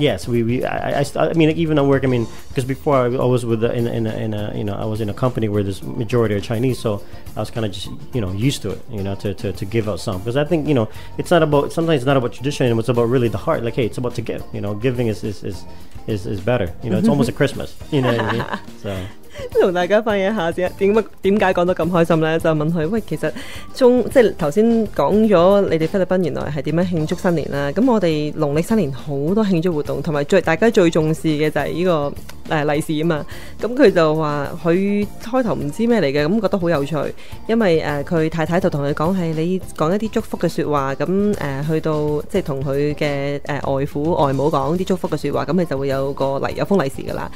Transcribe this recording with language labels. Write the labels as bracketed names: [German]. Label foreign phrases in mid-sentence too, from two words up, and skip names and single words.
[English] Yes, even at work, because before I was with I was in a company where there's majority are Chinese, so I was kind of just used to it, to give out some, because I think it's not about, sometimes it's not about tradition, it's about really the heart. Like, hey, it's about to give. Giving is better. It's almost a Christmas. You know what I mean? So. [Cantonese] 同大家分享一下先，點解講得咁開心呢？就問佢，喂，其實即係頭先講咗你哋菲律賓原來係點樣慶祝新年啦。咁我哋農曆新年好多慶祝活動，同埋大家最重視嘅就係呢個利是啊嘛。咁佢就話佢開頭唔知咩嚟嘅，咁覺得好有趣，因為佢太太就同佢講係你講一啲祝福嘅説話，咁去到即係同佢嘅外父外母講啲祝福嘅説話，咁你就會有封利是㗎啦。